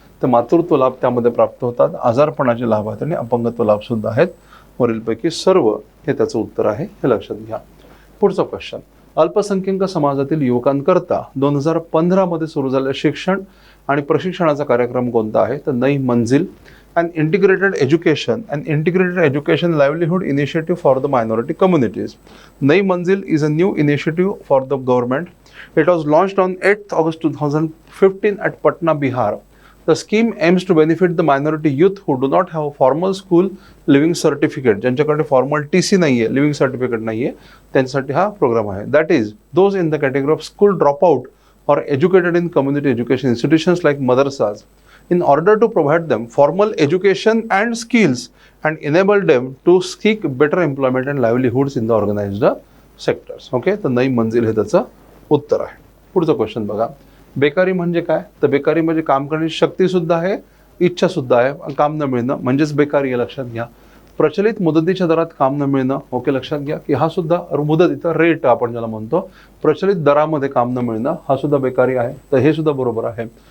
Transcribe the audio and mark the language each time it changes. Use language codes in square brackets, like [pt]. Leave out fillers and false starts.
[mr] तर मातृत्व लाभ त्यामध्ये प्राप्त होतात, आजारपणाचे लाभ आहेत आणि अपंगत्व लाभ सुद्धा आहेत. वरीलपैकी सर्व हे त्याचं उत्तर आहे, हे लक्षात घ्या. पुढचा क्वेश्चन, अल्पसंख्याक समाजातील युवकांकरता 2015 मध्ये सुरू झालेल्या शिक्षण आणि प्रशिक्षणाचा कार्यक्रम कोणता आहे? [en] तर Nai Manzil, an integrated education livelihood initiative for the minority communities. Nai Manzil is a new initiative for the government. It was launched on 8th August 2015 at Patna, Bihar. The scheme aims to benefit the minority youth who do not have a formal school living certificate, [mr] ज्यांच्याकडे formal TC नाहीये, living certificate नाहीये, त्यांच्यासाठी हा programme आहे. [en] That is, those in the category of school dropout or educated in community education institutions like madrasas, in order to provide them formal education and skills and enable them to seek better employment and livelihoods in the organized sectors. [mr] Okay, तर नई मंजिल हे त्याचं उत्तर आहे. पुढचा question बघा, बेकारी म्हणजे काय? तर बेकारी म्हणजे काम करण्याची शक्ती सुद्धा आहे, इच्छा सुद्धा आहे, काम न मिळणं म्हणजेच बेकारी आहे, लक्षात घ्या. प्रचलित मुदतीच्या दरात काम न मिळणं, ओके, लक्षात घ्या की हा सुद्धा मुदत, इथं रेट आपण ज्याला म्हणतो, प्रचलित दरामध्ये काम न मिळणं हा सुद्धा बेकारी आहे, तर हे सुद्धा बरोबर आहे.